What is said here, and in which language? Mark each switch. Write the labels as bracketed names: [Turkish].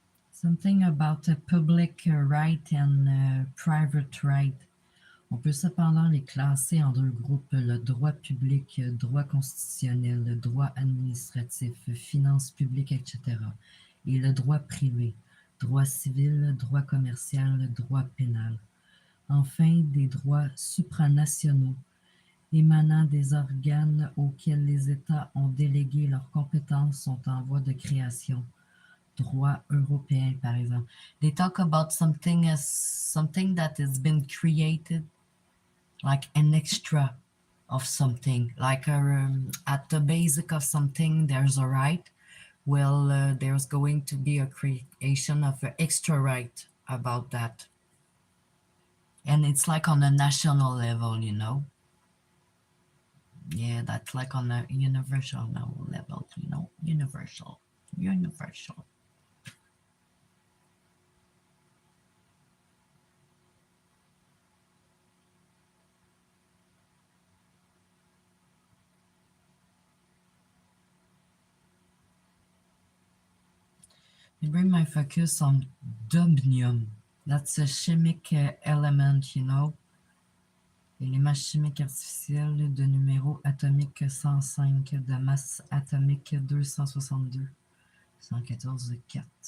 [English] Something about a public right and private right. [French] On peut cependant les classer en deux groupes, le droit public, droit constitutionnel, droit administratif, finances publiques, etc. Et le droit privé, droit civil, droit commercial, droit pénal. Enfin, des droits supranationaux émanant des organes auxquels les États ont délégué leurs compétences sont en voie de création. Droit européen, par exemple. [English] They talk about something as something that has been created, like an extra of something, like at the basic of something, there's a right. Well, there's going to be a creation of an extra right about that. And it's like on a national level, you know? Yeah, that's like on a universal level, you know? Universal. Universal. I bring my focus on dubnium. That's a chemic element, you know? [French] Élément chimique artificiel de numéro atomique 105, de masse atomique 262, 114, 4.